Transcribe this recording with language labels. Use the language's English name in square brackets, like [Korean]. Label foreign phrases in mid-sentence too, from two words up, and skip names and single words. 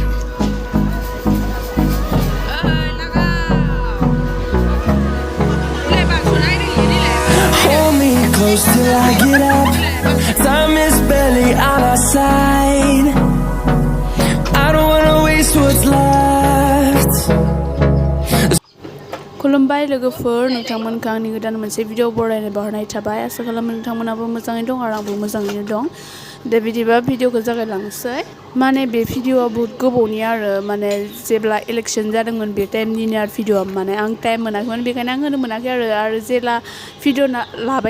[English] Hold me close till I get up. Time is barely on our side. I don't wanna waste what's left. [Bodo] खुलुमबाय लोगोफोर नोंथांमोनखौ आंनि गोदान मोनसे भिडिअ बरायनाय बावहरनाय थाबाय आसा खालामो नोंथांमोनाबो मोजाङै दं आरो आंबो मोजाङैनो दं दा बिदिबा भिडिअखौ जागायलांनोसै माने बे भिडिअआ बहुत गोबावनि आरो माने जेब्ला इलेक्शन जादोंमोन बे टाइमनिनो आरो भिडिअआ माने आं टाइम मोनाखैमोन बेखायनो आं होनो मोनाखै आरो जेला भिडिअ लाबाय